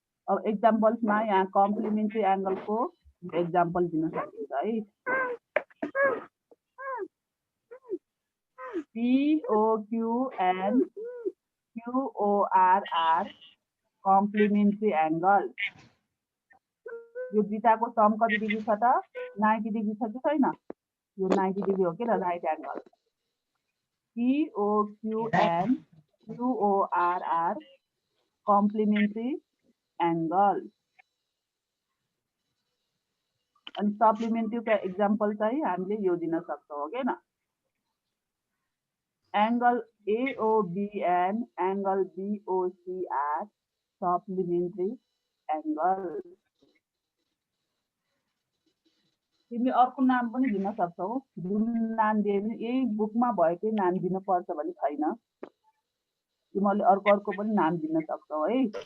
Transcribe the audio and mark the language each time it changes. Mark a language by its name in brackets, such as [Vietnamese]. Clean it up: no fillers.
[Nepali] अब एक्जाम्पल्समा यहाँ complementary एंगलको example दिन सकिन्छ है. [English] POQ and QOR are complementary angles. [Nepali] यो दुईटाको सम कति डिग्री छ त? 90 डिग्री छ कि छैन? यो 90 डिग्री हो के र right angle. [English] POQ and QOR are complementary angles. [Nepali] अनि सप्लिमेन्ट्रीको एक्जाम्पल चाहिँ हामीले यो दिन सक्छौँ हो के न angle [English] AOB and angle BOC are supplementary angles [Nepali] तिमी अर्को नाम पनि दिन सक्छौ जुन नाम दिए पनि यही बुकमा भएकै नाम दिन पर्छ भने छैन तिमीले अर्को पनि नाम दिन सक्छौ है